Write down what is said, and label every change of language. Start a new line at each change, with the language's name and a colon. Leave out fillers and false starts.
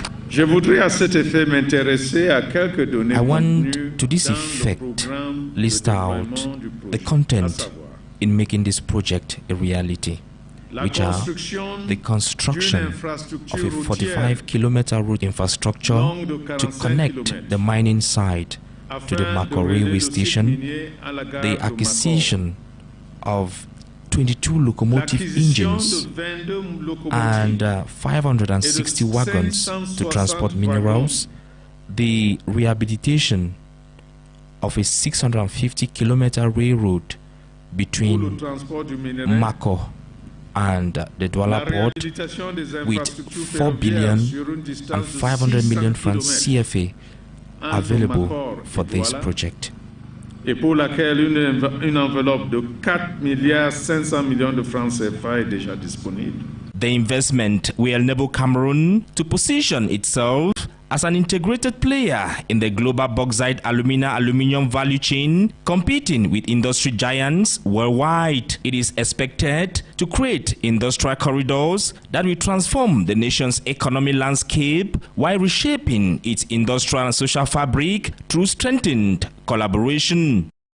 French: Je voudrais à cet effet m'intéresser à quelques données.
English: I want to this effect list out the content in making this project a reality, which are the construction of a 45-kilometer road infrastructure to connect the mining site to the Mako railway station, the acquisition of 22 locomotive engines and 560 wagons to transport minerals, the rehabilitation of a 650-kilometer railroad between Mako and the Douala port with 4 billion and 500 million francs CFA available for this project.
French: Et pour laquelle une enveloppe de 4 milliards 500 millions de francs CFA est déjà disponible.
English: The investment will enable Cameroon to position itself as an integrated player in the global bauxite aluminium value chain, competing with industry giants worldwide. It is expected to create industrial corridors that will transform the nation's economic landscape while reshaping its industrial and social fabric through strengthened collaboration.